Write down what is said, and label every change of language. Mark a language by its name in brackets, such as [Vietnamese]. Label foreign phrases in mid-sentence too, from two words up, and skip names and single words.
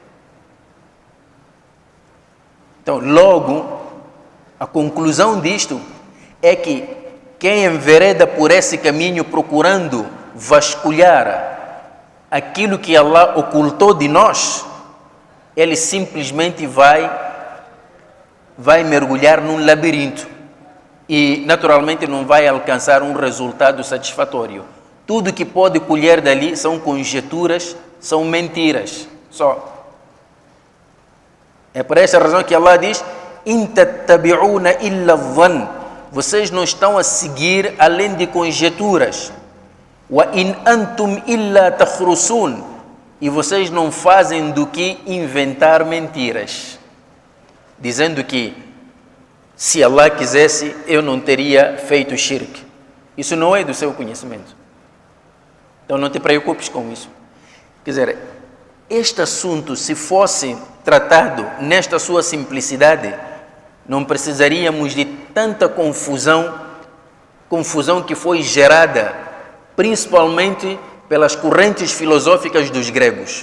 [Portuguese] Então, logo, a conclusão disto é que quem envereda por esse caminho procurando vasculhar aquilo que Allah ocultou de nós, ele simplesmente vai mergulhar num labirinto e naturalmente não vai alcançar um resultado satisfatório. Tudo que pode colher dali são conjecturas, são mentiras só. É por essa razão que Allah diz: [Arabic] "إن تتبعون إلا الظن", [Portuguese] vocês não estão a seguir além de conjecturas. [Arabic] "وإن أنتم إلا تخرصون", [Portuguese] e vocês não fazem do que inventar mentiras, dizendo que se Allah quisesse eu não teria feito shirk. Isso não é do seu conhecimento. Então não te preocupes com isso. Quer dizer, este assunto, se fosse tratado nesta sua simplicidade, não precisaríamos de tanta confusão que foi gerada principalmente pelas correntes filosóficas dos gregos.